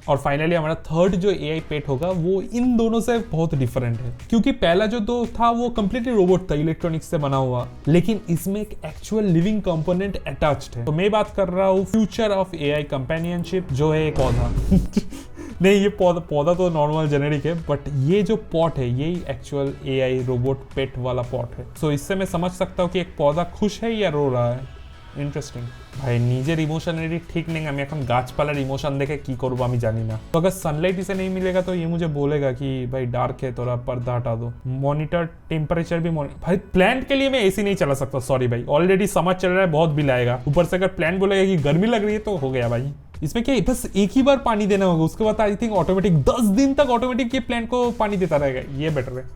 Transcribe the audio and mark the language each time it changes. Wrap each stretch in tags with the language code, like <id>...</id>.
<hi>और फाइनली हमारा थर्ड जो एआई पेट होगा वो इन दोनों से बहुत डिफरेंट है, क्योंकि पहला जो दो था वो कंप्लीटली रोबोट था, इलेक्ट्रॉनिक्स से बना हुआ, लेकिन इसमें एक एक्चुअल लिविंग कंपोनेंट अटैच्ड है। तो मैं बात कर रहा हूँ फ्यूचर ऑफ एआई कंपेनियनशिप, जो है एक पौधा नहीं, ये पौधा तो नॉर्मल जेनेरिक है, बट ये जो पॉट है यही एक्चुअल एआई रोबोट पेट वाला पॉट है। सो इससे मैं समझ सकता हूँ कि एक पौधा खुश है या रो रहा है।</hi> <en>Interesting.</en> <bn>ভাই নিজের ইমোশনেরই ঠিক নেই, আমি এখন গাছপালার ইমोशन देखे की করবো আমি জানি না।</bn> <hi>तो अगर सनलाइट इसे नहीं मिलेगा तो ये मुझे बोलेगा कि भाई डार्क है, थोड़ा पर्दा हटा दो। मॉनिटर टेम्परेचर भी भाई प्लांट के लिए मैं एसी नहीं चला सकता, सॉरी भाई, ऑलरेडी समर चल रहा है, बहुत बिल आएगा। ऊपर से अगर प्लांट बोलेगा कि गर्मी लग रही है तो हो गया भाई। इसमें क्या बस एक ही बार पानी देना होगा, उसके बाद आई थिंक ऑटोमेटिक 10 दिन तक ऑटोमेटिक ये प्लांट को पानी देता रहेगा, ये बेटर है।</hi>